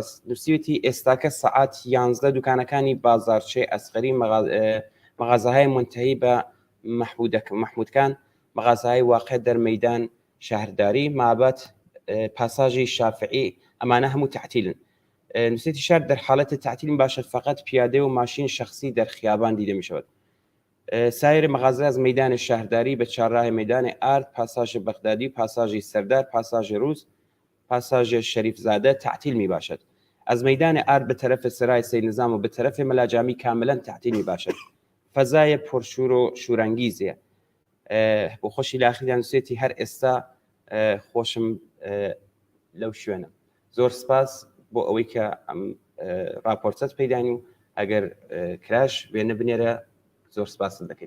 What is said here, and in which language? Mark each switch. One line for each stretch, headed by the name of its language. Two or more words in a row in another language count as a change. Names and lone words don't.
Central Kurdish: نووسیوەتی ئێستاکە سەعات 11 دوکانەکانی بازارچەی ئەسقەری
Persian: مەغازەهای منتهی بە محمودکان مەغازەهای واقع دەرمەیدان شاهرداری
Central Kurdish: مابەت پاساژی شافعی ئەمانە هەموو تعتیلن.
Persian: نووسێتی شار دەرحالەتە تعتیل باشد فقط پیاده و ماشین شخصی در خیابان دیده می شود. سایر مغازه از میدان شهرداری به چهارراه میدان ارد، پاساژ بغدادی، پاساژ سردار، پاساژ روز، پاساژ شریف زاده تعطیل می باشد. از میدان ارد به طرف سرای سید نظام و به طرف ملاجامی کاملا تعطیل می باشد. فضای پرشور و شورانگیزیه.
Central Kurdish: بۆ خۆشی لاخیدان نووسێتی هەر ئێستا خۆشم لەو شوێنە. زۆر سپاس بۆ ئەوەی کە ئەم راپۆرتەت پەیدانی و ئەگەر کراش وێنە بنێرە زۆر سپاس دەکەین.